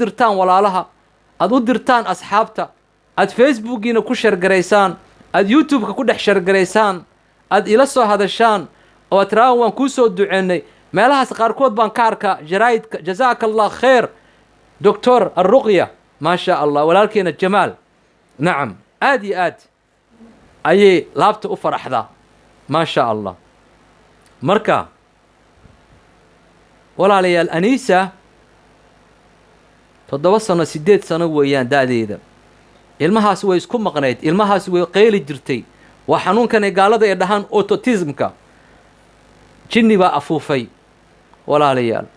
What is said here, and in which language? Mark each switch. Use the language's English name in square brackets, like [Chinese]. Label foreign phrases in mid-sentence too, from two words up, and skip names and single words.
[Somali] dirtaan walaalaha aad u dirtaan asxaabta aad facebookiina ku sheergaraysaan aad youtube-ka ku dhex sheergaraysaan aad ila soo hadashaan oo aad tiraahan waan kuu soo duceynay meelahaas qaarkood baan ka arkaa jaraa'idka [Arabic] جزاك الله خير [Somali] doctor [Arabic] الرقية ما شاء الله [Somali] walaalkeena jamaal nacam aad iyo aad ayay laabta u faraxdaa [Arabic] ما شاء الله [Somali] marka walaalayaal Anisa 7 sano 8 sano weeyaan da'deeda ilmahaas way isku maqnayd ilmahaas way qeyli jirtay waa xanuunkan ay gaalada ay dhahaan autismka jinni baa afuufay walaalayaal